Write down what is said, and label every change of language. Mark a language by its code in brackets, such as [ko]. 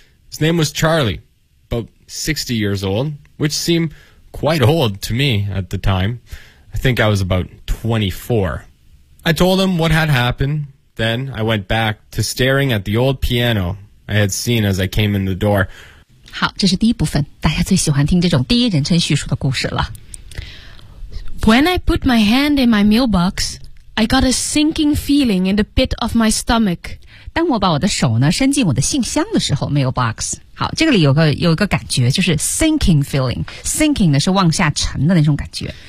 [en] His name was Charlie, about 60 years old, which seemed quite old to me at the time. I think I was about 24. I told him what had happened. Then I went back to staring at the old piano I had seen as I came in the door. [zh] 好，这是第一部分，大家最喜欢听这种第一人称叙述的故事了。 [en] When I put my hand in my mailbox, I got a sinking feeling in the pit of my stomach. [zh] 当我把我的手呢伸进我的信箱的时候 ，mailbox。好，这个里有一个感觉，就是 [en] sinking feeling. [zh] Sinking 呢是往下沉的那种感觉。